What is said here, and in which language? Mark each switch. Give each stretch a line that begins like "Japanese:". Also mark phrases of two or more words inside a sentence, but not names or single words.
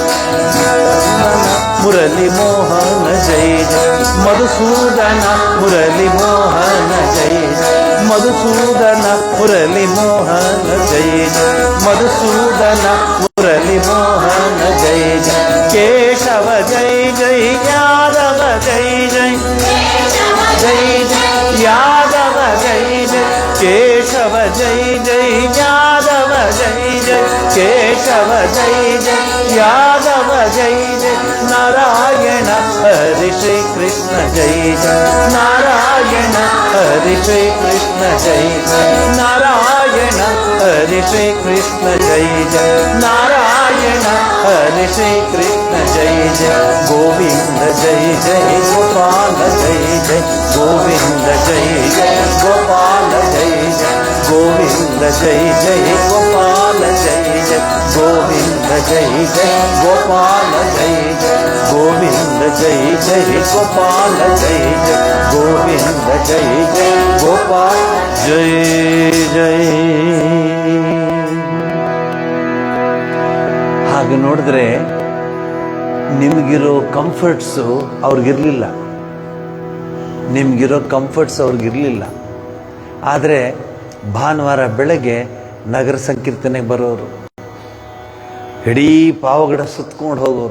Sanskrit: मुरली मोहन जय जय मधुसूदन मुरली मोहन जय मधुसूदन मुरली मोहन जय मधुसूदन मुरली मोहन जय केशव जय जय यादव जय जय जय जय यादव जय जय केशव जय जय यादव जय जय केशव जय जय यादव जय जय नारायण हरे श्री कृष्ण जय जय नारायण हरे श्री कृष्ण जय जय नारायण हरे श्री कृष्ण जय जय नारायण हरे श्री कृष्ण जय जय गोविंद जय जय गोपाल जय जय गोविंद जय जय गोपाल जय जय गोविंद जय जय गोपाल जय जय गोविंद जय जय गोपाल जय जय गोविंद जय जय गोपाल जय जय गोविंद जय जय गोपाल जय जय
Kannada: ಹಾಗೆ ನೋಡಿದ್ರೆ ನಿಮಗಿರೋ ಕಂಫರ್ಟ್ಸು ಅವ್ರಿಗಿರ್ಲಿಲ್ಲ. ನಿಮ್ಗಿರೋ ಕಂಫರ್ಟ್ಸ್ ಅವ್ರಿಗಿರಲಿಲ್ಲ. ಆದರೆ ಭಾನುವಾರ ಬೆಳಗ್ಗೆ ನಗರ ಸಂಕೀರ್ತನೆಗೆ ಬರೋರು, ಇಡೀ ಪಾವಗಡ ಸುತ್ಕೊಂಡು ಹೋಗೋರು.